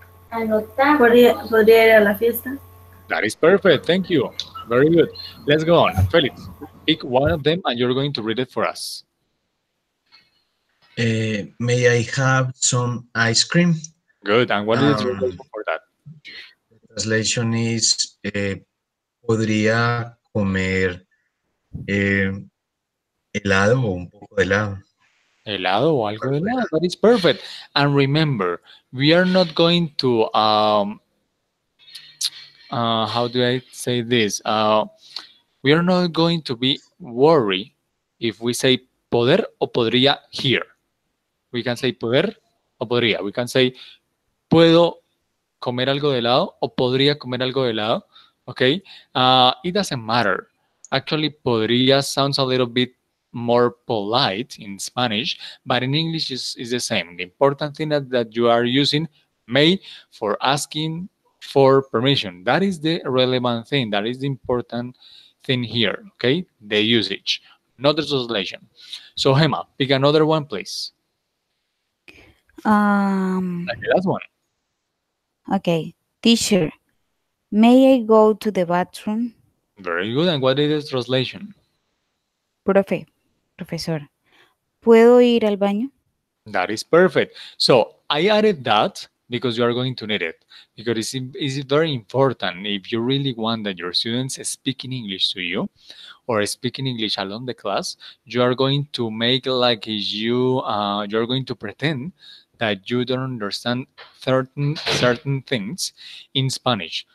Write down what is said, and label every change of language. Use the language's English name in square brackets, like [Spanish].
[Spanish] Anotar. ¿Podría ir a la fiesta? [English] That is perfect. Thank you. Very good. Let's go on. Felix, pick one of them, and you're going to read it for us. May I have some ice cream? Good. And what is the translation for that? The translation is [Spanish] podría comer helado o un poco de helado. Helado o algo de helado. [English] That is perfect. And remember, we are not going to how do I say this? We are not going to be worried if we say [Spanish] poder o podría [English] here. We can say [Spanish] poder o podría. We can say puedo comer algo de helado o podría comer algo de helado. [English] Okay, it doesn't matter. Actually, podría sounds a little bit more polite in Spanish, but in English is the same. The important thing that you are using may for asking for permission. That is the relevant thing. That is the important thing here. Okay, the usage, not the translation. So, Gemma, pick another one, please. Like the last one. Okay. Teacher, may I go to the bathroom? Very good. And what is the translation? [Spanish] Profe, profesor, ¿puedo ir al baño? [English] That is perfect. So I added that because you are going to need it. Because it's very important if you really want that your students speak in English to you or speaking English along the class, you are going to make like you're going to pretend that you don't understand certain things in Spanish.